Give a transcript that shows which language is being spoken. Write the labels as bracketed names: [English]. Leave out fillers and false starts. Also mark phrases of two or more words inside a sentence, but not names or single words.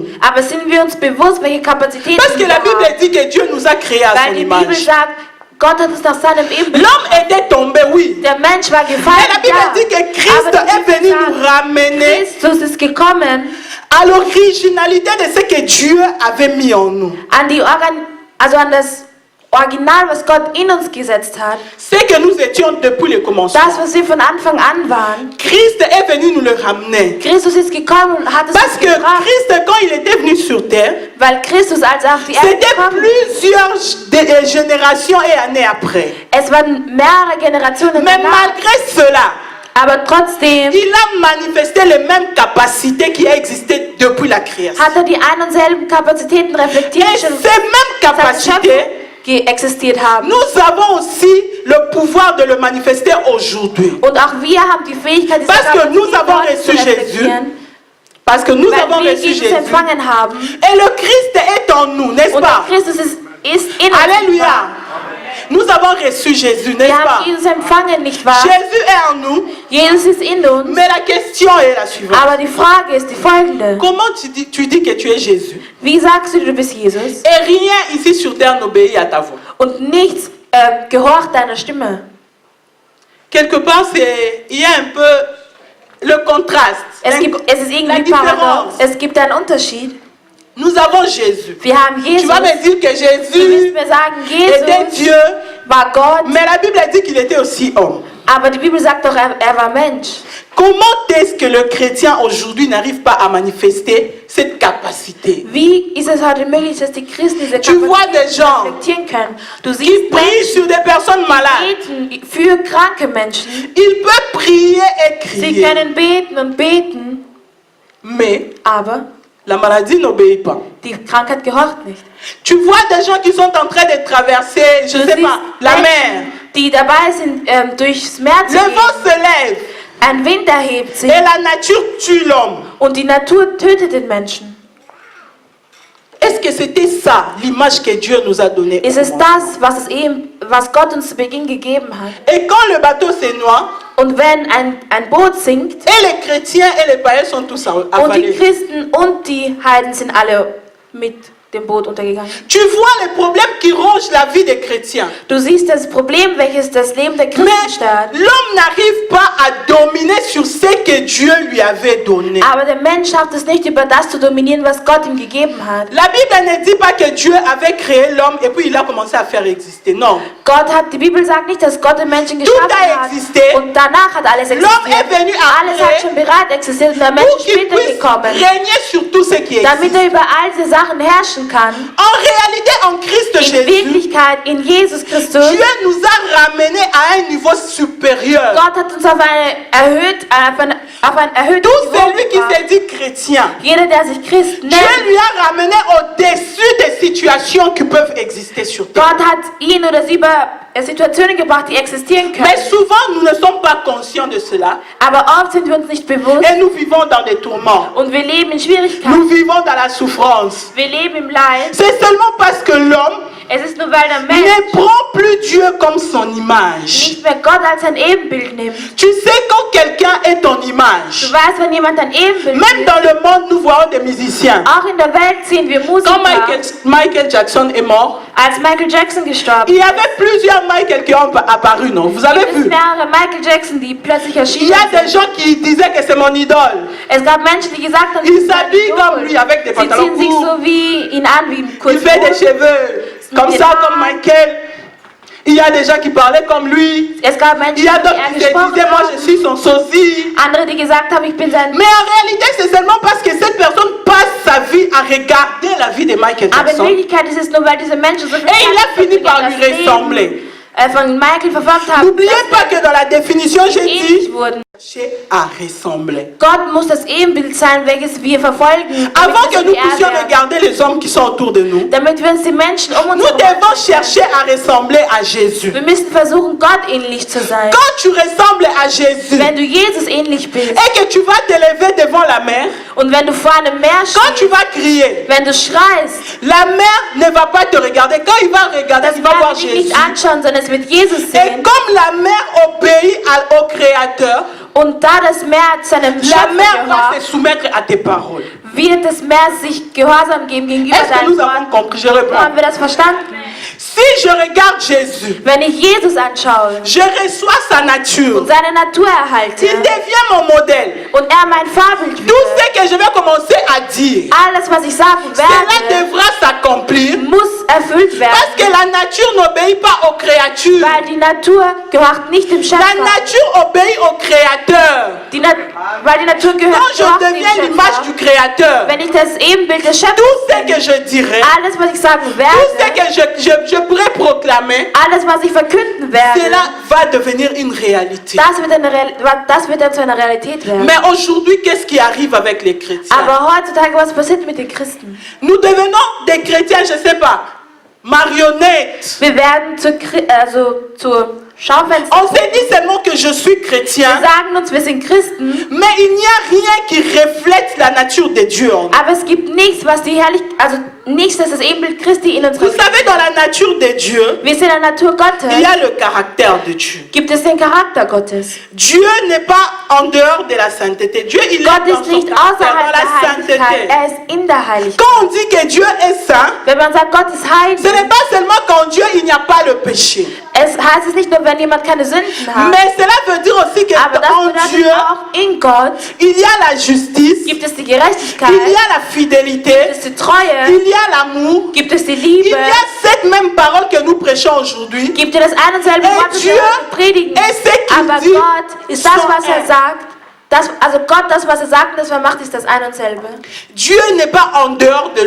[German] Aber sind wir uns bewusst, welche Kapazitäten [French] Parce que [German] wir [French] la [German] haben? [French] Bible dit que Dieu nous a créés à [German] Weil [French] son [German] die Bibel [French] image. [German] sagt, Gott hat uns nach seinem Ebenbild. [French] L'homme était tombé, oui. [German] Der Mensch war [French] Mais [German] gefallen, [French] la Bible [German] ja. [French] dit que Christ [German] Aber die [French] est [German] Bibel [French] venu [German] sagt, [French] nous ramener [German] Christus ist gekommen [French] à l'originalité de ce que Dieu avait mis en nous. [German] an an das Original, was Gott in uns gesetzt hat. [French] Ce que nous étions depuis le commencement. [German] Das, was wir von Anfang an waren. [French] Christ est venu nous le ramener. [German] Christus ist gekommen und hat es [French] Parce [German] uns [French] que [German] gebracht. [French] Christ, quand il était venu sur terre, [German] Weil Christus, als auf die Erde [French] c'était [German] gekommen [French] plusieurs générations et années après. [German] es waren mehrere Generationen [French] Mais [German] danach. [French] malgré cela, [German] Aber trotzdem [French] il a manifesté les mêmes capacités qui existaient depuis la création. [German] hat die ein und selben Kapazitäten reflektiert, [French] Et [German] die [French] ces [German] schon [French] mêmes [German] seit [French] capacités, [German] Schöpfung existiert haben. [French] nous avons aussi le pouvoir de le manifester aujourd'hui. [German] Und auch wir haben die Fähigkeit, diese [French] Parce que nous [German] Kapazitäten [French] avons [German] heute zu [French] reçu [German] reflektieren, [French] Parce que nous avons [German] weil wir [French] reçu [German] Jesus [French] Jésus. [German] empfangen haben. [French] Et le Christ est en nous, n'est-ce [German] Und [French] pas? [German] der Christus ist in uns. [French] Alléluia. Nous avons reçu Jésus, n'est-ce [German] Wir [French] pas? [German] haben Jesus empfangen, nicht wahr? [French] Jésus est en nous, [German] Jesus ist in uns. [French] mais la question est la suivante. [German] Aber die Frage ist die folgende. [French] Comment tu dis que tu es Jésus? [German] Wie sagst du bist Jesus? [French] Et rien ici sur terre n'obéit à ta voix. [German] Und nichts gehorcht deiner Stimme. [French] Quelque part, il y a un peu le contraste. [German] Es ist [French] la [German] irgendwie [French] différence. [German] paradox. Es gibt einen Unterschied. [French] Nous avons Jésus. [German] Wir haben [French] Tu [German] Jesus. [French] vas me dire que [German] Du [French] Jésus [German] wirst mir sagen, [French] était [German] Jesus [French] Dieu, [German] war Gott, [French] mais la Bible dit qu'il était aussi homme. [German] aber die Bibel sagt doch, er war Mensch. [French] Comment est-ce que le chrétien aujourd'hui n'arrive pas à manifester cette capacité? [German] Wie ist es heute möglich, dass die Christen diese [French] Tu vois des [German] Kapazität [French] gens [German] reflektieren können? Du [French] qui [German] siehst [French] prie [German] Menschen, [French] sur des personnes malades. [German] die beten für kranke Menschen. [French] Ils peuvent prier et [German] Sie [French] crier, [German] können beten und beten, [French] mais [German] aber [French] la maladie n'obéit pas. [German] die Die Krankheit gehorcht nicht. [French] Tu vois des gens qui sont en train de traverser, je ne sais pas, la mer. [German] Die dabei sind, durchs Meer zu [French] Le [German] gehen. [French] vent se lève. [German] Ein Wind erhebt sich. [French] Et la nature tue l'homme. [German] Und die Natur tötet den Menschen. [French] Est-ce que c'était ça, l'image que Dieu nous a donnée? [German] Ist es das, was Gott uns zu Beginn gegeben hat? [French] Et quand le bateau se noie, [German] und wenn ein Boot sinkt, [French] et les chrétiens et les païens sont tous [German] und [French] avalés. [German] die Christen und die Heiden sind alle mit dem Boot untergegangen. [French] Tu vois les problèmes qui rongent la vie des chrétiens. [German] Du siehst das Problem, welches das Leben der Christen [French] Mais [German] stört. [French] l'homme n'arrive pas à dominer sur ce que Dieu lui avait donné. [German] Aber der Mensch schafft es nicht, über das zu dominieren, was Gott ihm gegeben hat. [French] La Bible ne dit pas que Dieu avait créé l'homme et puis il a commencé à faire exister. Non. [German] Die Bibel sagt nicht, dass Gott den Menschen geschaffen hat und danach hat alles existiert. [French] L'homme est venu [German] Alles hat schon bereits existiert und der Mensch [French] pour [German] ist [French] qu'il [German] später [French] puisse [German] gekommen, [French] régner sur tout ce qui [German] damit [French] existe. [German] über all diese Sachen herrschen kann. [French] En réalité, en Christ [German] In [French] Jésus, [German] Wirklichkeit, in Jesus Christus, [French] Dieu nous a ramenés à un niveau supérieur. [German] Gott hat uns auf ein erhöhtes [French] Tout [German] Niveau [French] celui qui [German] gebracht. [French] se dit chrétien, [German] Jeder, der sich Christ [French] Dieu [German] nennt, [French] lui a ramené au-dessus des situations qui peuvent exister sur terre. [German] Gott hat ihn oder sie über Situationen gebracht, die existieren können. [French] Mais souvent, nous ne sommes pas conscients de cela. [German] Aber oft sind wir uns nicht bewusst [French] Et nous vivons dans des tourments. [German] und wir leben in Schwierigkeiten. [French] Nous vivons dans la souffrance. [German] Wir leben im Leid. [French] C'est seulement parce que l'homme [German] Es ist nur, weil der Mensch [French] ne prend plus Dieu comme son image. [German] nicht mehr Gott als sein Ebenbild nimmt. [French] Tu sais, quand quelqu'un est ton [German] Du [French] image, [German] weißt, wenn jemand ein Ebenbild [French] même [German] ist, [French] dans le monde, nous voyons des musiciens. [German] auch in der Welt sehen wir [French] Quand [German] Musiker. [French] Michael Jackson est mort, [German] Als Michael Jackson gestorben [French] il y avait plusieurs Michael qui ont apparu, non? Vous avez [German] ist, [French] vu? [German] mehrere Michael Jackson, die plötzlich [French] Il [German] erschienen [French] y a [German] sind. [French] des gens qui disaient que c'est mon idole. [German] Es gab Menschen, die gesagt haben, [French] Il [German] sie sind ein [French] s'habille [German] Idol. [French] comme lui, avec des [German] Sie [French] pantalons [German] ziehen sich [French] courts. [German] so wie ihn an, wie ein [French] Il fait des cheveux comme ça, comme Michael. Il y a des gens qui parlaient comme lui. [German] Es gab Menschen, [French] Il y a [German] die [French] d'autres [German] er [French] qui se [German] gesprochen [French] disaient, moi je [German] haben. [French] suis son sosie. [German] Andere, die gesagt haben, ich bin sein... [French] Mais en réalité, c'est seulement parce que cette personne passe sa vie à regarder la vie de Michael Aber in Jackson. [German] Wirklichkeit ist es nur, weil diese Menschen so viel [French] Et il a [German] Zeit [French] fini par [German] das [French] lui [German] Leben, [French] ressembler. [German] von Michael verfolgt haben, [French] N'oubliez pas que dans la définition, j'ai [German] ähnlich [French] dit, [German] wurden. [French] chercher à ressembler. [German] Gott muss das Ebenbild sein, welches wir verfolgen, [French] Avant [German] damit [French] que [German] wir [French] nous [German] geehrt [French] puissions [German] werden. [French] regarder les hommes qui sont autour de nous, [German] Damit wir uns die Menschen um uns [French] nous [German] herum [French] devons [German] anschauen. [French] chercher à ressembler à Jésus. [German] Wir müssen versuchen, Gott ähnlich zu sein. [French] Quand tu ressembles à Jésus [German] Wenn du Jesus ähnlich bist [French] et que tu vas te lever devant la mer, [German] und wenn du vor einem Meer [French] quand tu [German] stehst, [French] vas crier, [German] wenn du schreist, [French] la mer ne va pas te regarder. Quand il va regarder, [German] das [French] il va voir [German] wird dich [French] Jésus. [German] nicht anschauen, sondern es wird Jesus [French] Et [German] sehen. [French] comme la mer obéit au Créateur, [German] Und da das Meer seinem [French] la [German] Schöpfer [French] mer va [German] gehört, [French] se soumettre à tes paroles. [German] wird das Meer sich Gehorsam geben gegenüber [French] Est-ce que [German] deinem [French] nous avons [German] Wort. [French] compris? Je réponds. [German] Haben wir das verstanden? [French] Si je regarde Jésus, [German] Wenn ich Jesus anschaue [French] je reçois sa nature. [German] und seine Natur erhalte [French] Il devient mon modèle. [German] und er mein Vorbild [French] Tout [German] wird, [French] ce que je vais commencer à dire, [German] alles, was ich sagen [French] cela [German] werde, [French] devra s'accomplir [German] muss erfüllt [French] parce que [German] werden, [French] la nature n'obéit pas aux créatures. [German] weil die Natur gehört nicht dem [French] La [German] Schöpfer. [French] nature obéit au Créateur. [German] Weil die Natur [French] Quand [German] gehört [French] je [German] gehört dem [French] deviens l'image du [German] Schöpfer. [French] Créateur, [German] Wenn ich das Ebenbild des Schöpfers [French] tout ce [German] bin, [French] que je dirai, [German] alles, was ich sagen [French] tout ce [German] werde, [French] que je pourrais proclamer, [German] alles, was ich verkünden werde, [French] cela va devenir une réalité. [German] das wird dann zu einer Realität werden. [French] Mais aujourd'hui, qu'est-ce qui arrive avec les chrétiens? [German] Aber heutzutage, was passiert mit den Christen? [French] Nous devenons des chrétiens, je ne sais pas, marionnettes. [German] Wir werden zu Schaufenster. [French] On se dit seulement que je suis [German] Wir [French] chrétien, [German] sagen uns, wir sind Christen, [French] mais il n'y a rien qui reflète la nature de Dieu en nous. [German] aber es gibt nichts, was die nichts, das das Ebenbild Christi in uns [French] Vous savez, dans la nature de Dieu, [German] Wir sind in der Natur Gottes. [French] il y a le caractère de Dieu. [German] Gibt es den Charakter Gottes? [French] Dieu n'est pas en dehors de la sainteté. Dieu, il est [German] Gott [French] dans [German] ist [French] son [German] nicht [French] caractère, [German] außerhalb [French] dans la [German] der Heiligkeit, [French] sainteté. [German] er ist in der Heiligkeit. [French] Quand on dit que Dieu est saint, [German] Wenn man sagt, Gott ist [French] ce [German] heilig, [French] n'est pas seulement qu'en Dieu il n'y a pas le péché. [German] es heißt es nicht nur, wenn jemand keine Sünden hat, [French] Mais cela veut dire aussi que [German] aber das [French] en [German] bedeutet [French] Dieu, [German] auch, in Gott [French] il y a la justice, [German] gibt es die Gerechtigkeit, [French] il y a la [German] gibt [French] fidélité, [German] es die Treue, [French] il y a l'amour, [German] gibt es die [French] il [German] Liebe, [French] y a cette même parole que nous prêchons aujourd'hui. [German] gibt es das ein und selbe [French] Et [German] Wort, das [French] Dieu [German] wir predigen. [French] est ce qu'il [German] Aber [French] dit [German] Gott ist das, [French] sans [German] was er [French] elle. [German] sagt. Also Gott, das, was er sagt und das, was er macht, ist das ein und selbe. [French] Dieu n'est pas en dehors de lui-même.